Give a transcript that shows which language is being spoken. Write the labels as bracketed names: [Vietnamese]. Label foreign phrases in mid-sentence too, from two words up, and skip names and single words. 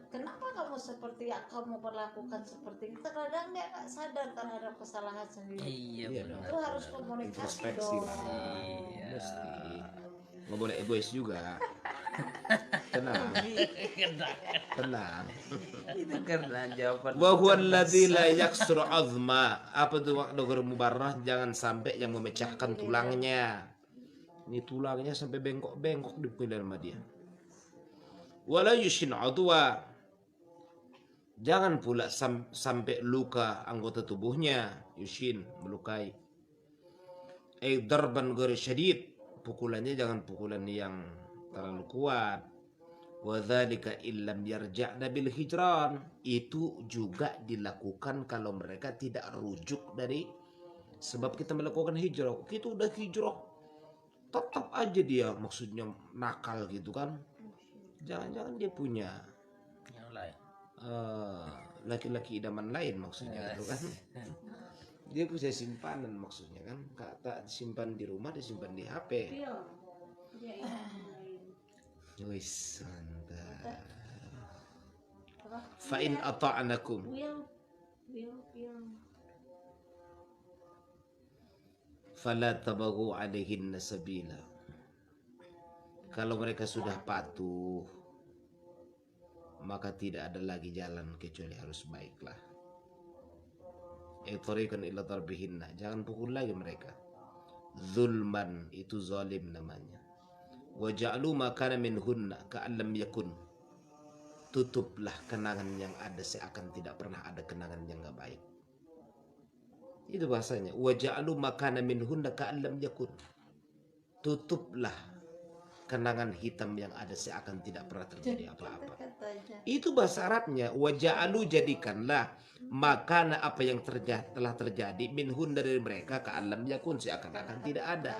[Indonesian] Kenapa kamu seperti yang kamu perlakukan seperti itu? Terkadang dia nggak sadar terhadap kesalahan sendiri. Iya Iya benar. Itu harus komunikasi Introspeksi, dong. Bang. Iya. Mesti. Nggak boleh egois juga. Tenang, tenang. Itu karena jawaban. [Arabic] وهو الذي لا يكسر عظما. [Indonesian] Apa itu waktu [Arabic] غير مبرح? [Indonesian] Jangan sampai yang memecahkan tulangnya. Ini tulangnya sampai bengkok-bengkok dipilih sama dia. [Arabic] ولا يشين عضوا. [Indonesian] Jangan pula sampai luka anggota tubuhnya. Yushin, melukai. [Arabic] ضربا غير شديد. [Indonesian] Pukulannya jangan pukulan yang terlalu kuat. [Arabic] وذلك إن لم يرجعن بالهجران. [Indonesian] Itu juga dilakukan kalau mereka tidak rujuk dari sebab kita melakukan hijrah. Kita udah hijrah, tetap aja dia maksudnya nakal gitu kan. Jangan-jangan dia punya Yang lain. laki-laki idaman lain maksudnya gitu kan. Dia punya simpanan maksudnya kan. Kata simpan di rumah, disimpan di HP. Pil. Dia ini. Wis, mantap. Apa? [Arabic] فإن أطعنكم [Indonesian] Pil. [Arabic] فلا تبغوا عليهن سبيلا. [Indonesian] Kalau mereka sudah patuh, maka tidak ada lagi jalan kecuali harus baiklah. [Arabic] طريقا إلى ضربهن. [Indonesian] Jangan pukul lagi mereka. Zulman, itu zalim namanya. [Arabic] واجعلوا ما كان منهن كأن لم يكن. [Indonesian] Tutuplah kenangan yang ada seakan tidak pernah ada kenangan yang enggak baik. Itu bahasanya. [Arabic] واجعلوا ما كان منهن كأن لم يكن. [Indonesian] Tutuplah kenangan hitam yang ada seakan tidak pernah terjadi apa-apa. Katanya. Itu bahasa Arabnya. [Arabic] واجعلوا, [Indonesian] jadikanlah makana apa yang telah terjadi minhun dari mereka [Arabic] كأن لم يكن, [Indonesian] seakan-akan tidak ada.